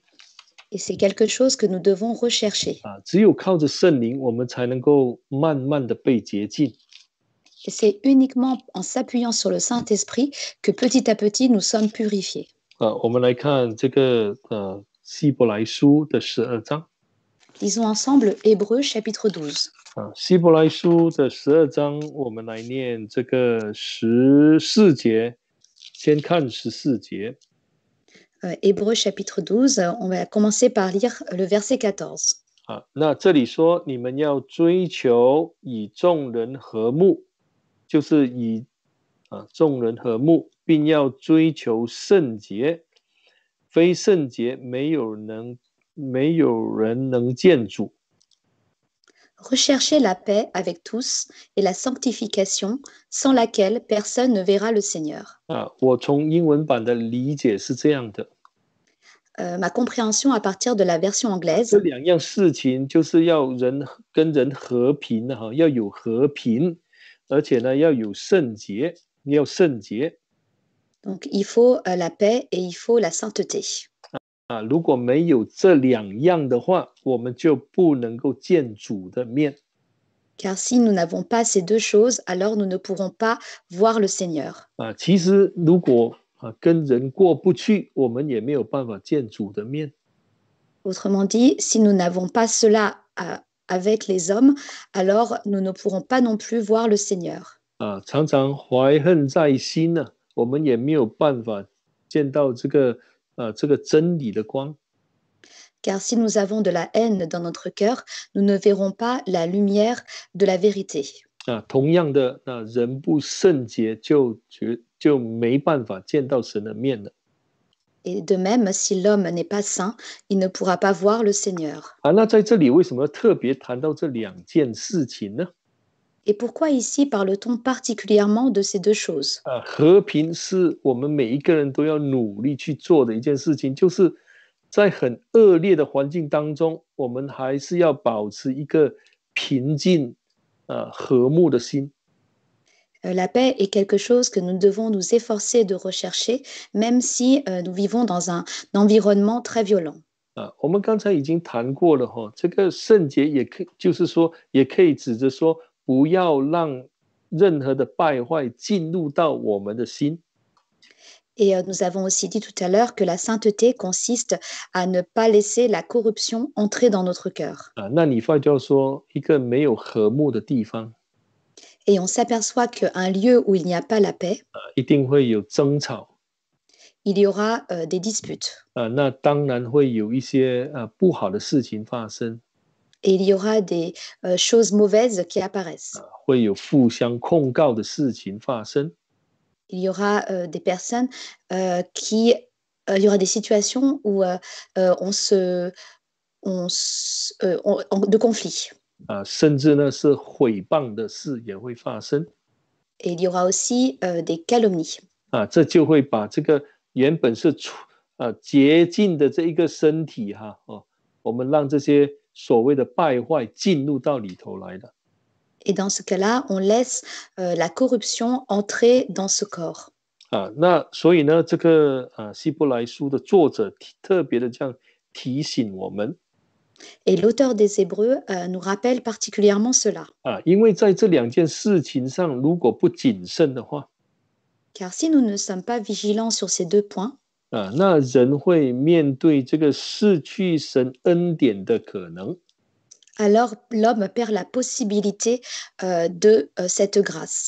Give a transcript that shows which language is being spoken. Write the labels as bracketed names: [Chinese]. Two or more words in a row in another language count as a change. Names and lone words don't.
[French] Et c'est quelque chose que nous devons rechercher. [Chinese] 只有靠着圣灵，我们才能够慢慢的被洁净。 [French] Et c'est uniquement en s'appuyant sur le Saint-Esprit que petit à petit nous sommes purifiés. [Chinese] 我们来看这个希伯来书的12章。 [French] Lisons ensemble Hébreux chapitre 12. [Chinese] 希伯来书的12章，我们来念这个14节。先看14节。 [French] Hébreux chapitre 12, on va commencer par lire le verset 14. [Chinese] 那这里说，你们要追求以众人和睦，就是以众人和睦，并要追求圣洁。非圣洁，没有人能见主。 [French] Recherchez la paix avec tous et la sanctification, sans laquelle personne ne verra le Seigneur. [Chinese] 我从英文版的理解是这样的。 [French] Ma compréhension à partir de la version [Chinese] 这 [French] anglaise, [Chinese] 2样事情就是要人跟人和平要有和平，而且呢要有圣洁，要圣洁。 [French] donc il faut la paix et il faut la sainteté. [Chinese] 如果没有这2样的话，我们就不能够见主的面。 [French] Car si nous n'avons pas ces 2 choses, alors nous ne pourrons pas voir le Seigneur. [Chinese] 其实如果跟人过不去，我们也没有办法见主的面。 [French] Autrement dit, si nous n'avons pas cela avec les hommes, alors nous ne pourrons pas non plus voir le Seigneur. [Chinese] 常常怀恨在心呢，我们也没有办法见到这个真理的光。 [French] Car si nous avons de la haine dans notre cœur, nous ne verrons pas la lumière de la vérité. [Chinese] 同样的，人不圣洁就没办法见到神的面了。 [French] Et de même, si l'homme n'est pas saint, il ne pourra pas voir le Seigneur. [Chinese] 那在这里为什么特别谈到这两件事情呢？ [French] Et pourquoi ici parle-t-on particulièrement de ces deux choses? [Chinese] 和平是我们每一个人都要努力去做的一件事情，就是在很恶劣的环境当中，我们还是要保持一个平静、和睦的心。 [French] La paix est quelque chose que nous devons nous efforcer de rechercher, même si nous vivons dans un environnement très violent. [Chinese] 我们刚才已经谈过了哈，这个圣洁也可以，就是说，也可以指着说，不要让任何的败坏进入到我们的心。 [French] Et nous avons aussi dit tout à l'heure que la sainteté consiste à ne pas laisser la corruption entrer dans notre cœur. [Chinese] 那你发觉说，一个没有和睦的地方， [French] Et on s'aperçoit qu'un lieu où il n'y a pas la paix, [Chinese] 一定会有争吵。 [French] il y aura des disputes. [Chinese] 那当然会有一些不好的事情发生， [French] Et il y aura des choses mauvaises qui apparaissent. [Chinese] 会有互相控告的事情发生。 [French] Il y aura des personnes qui... il y aura des situations où de conflit. [Chinese] 甚至呢是毁谤的事也会发生。 [French] Et il y aura aussi des calomnies. [Chinese] 这就会把这个原本是洁净的这一个身体我们让这些所谓的败坏进入到里头来的。 [French] Et dans ce cas-là, on laisse la corruption entrer dans ce corps. [Chinese] 那所以呢，这个希伯来书的作者特别的这样提醒我们。 [French] Et l'auteur des Hébreux nous rappelle particulièrement cela. [Chinese] 因为在这两件事情上，如果不谨慎的话， [French] Car si nous ne sommes pas vigilants sur ces deux points, [Chinese] 那人会面对这个失去神恩典的可能。 [French] alors l'homme perd la possibilité de cette grâce.